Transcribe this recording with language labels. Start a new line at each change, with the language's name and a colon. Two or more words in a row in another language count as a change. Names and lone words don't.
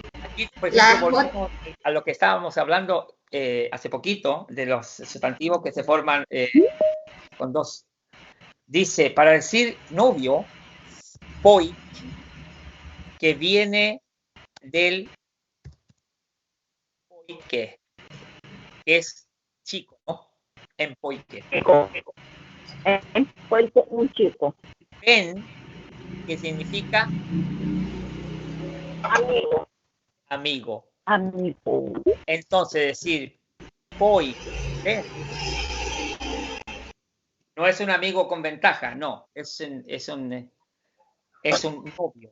Spanish: Aquí, por ejemplo, volvemos a lo que estábamos hablando hace poquito, de los sustantivos que se forman con dos. Dice, para decir novio, pojk, que viene del pojke, que es chico, ¿no?
Swedish: En pojke. En pojke,
Spanish: un chico. Ven, que significa amigo. Entonces decir pojkvän no es un amigo con ventaja, no, es un novio.